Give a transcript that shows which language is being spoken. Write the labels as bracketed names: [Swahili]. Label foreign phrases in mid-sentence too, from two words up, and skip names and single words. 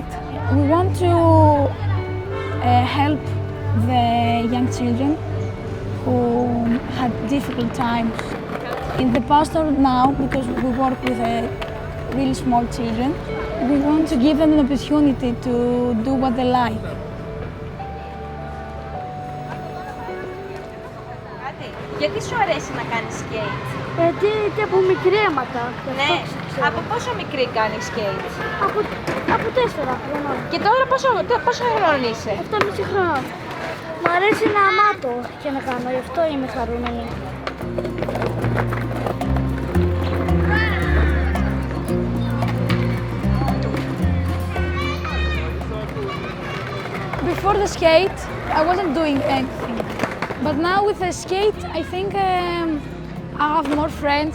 [English] We want to help the young children who had difficult times in the past or now, because we work with really small children. We want to give them an opportunity to do what they like. [Greek] Γιατί σου αρέσει να κάνεις skate? Γιατί από μικρή έμαθα. Ναι, από πόσο μικρή κάνεις skate? Από 4 χρονών. Και τώρα πόσο χρονών είσαι? 7,5 χρονών. Μ' αρέσει να μάθω και να κάνω, γι' αυτό είμαι χαρούμενη. [English] Before the skate, I wasn't doing anything. But now with the skate, I think I have more friends.